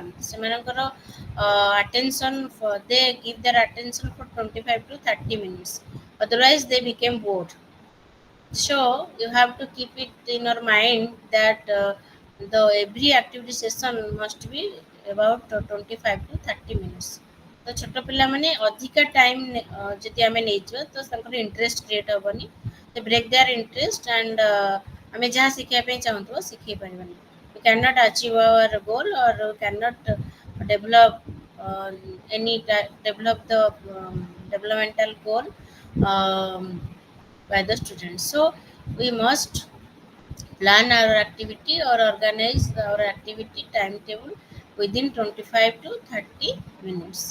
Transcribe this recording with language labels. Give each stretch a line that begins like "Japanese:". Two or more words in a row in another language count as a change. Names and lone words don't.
English: ସେମାନଙ୍କର attention for they give their attention for 25 to 30 minutes. Otherwise they became bored. So you have to keep it in your mind that the every activity session must be about 25 to 30 minutes.
Odia: ତ ଛୋଟ ପିଲାମାନେ ଅଧିକା ଟାଇମ୍ ଯଦି ଆମେ ନେଇଯିବା ତ ତାଙ୍କର
English: interest create
Odia: ହେବନି, ସେ
English: break their interest and
Odia: ଆମେ ଯାହା ଶିଖିବା ପାଇଁ ଚାହୁଁଥିବ ଶିଖେଇ ପାରିବାନି।
English: We cannot achieve our goal or we cannot develop develop the developmental goal um, by the students. So we must plan our activity or organize our activity timetable within 25 to 30 minutes.